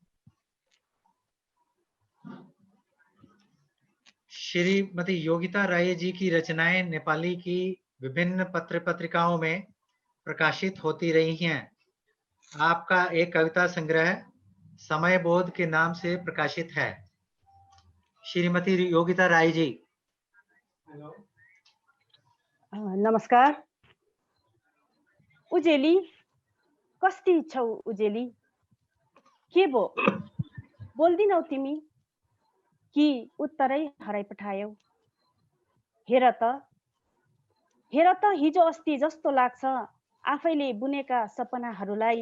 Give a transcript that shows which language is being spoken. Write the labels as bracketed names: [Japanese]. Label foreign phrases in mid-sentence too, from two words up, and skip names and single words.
[Hindi] श्रीमती योगिता राय जी की रचनाएं नेपाली की विभिन्न पत्र पत्रिकाओं में प्रकाशित होती रही हैं। आपका एक कविता संग्रह समय बोध के नाम से प्रकाशित है। श्रीमती योगिता राय जी। [Nepali] नमस्कार। उजेली, कस्ती छौ उजेली? के भो बोल्दिनौ तिमी कि उत्तरै हराइ पठायौ? हेर त हिजो अस्ति जस्तो लाग्छ आफैले बुनेका सपनाहरूलाई।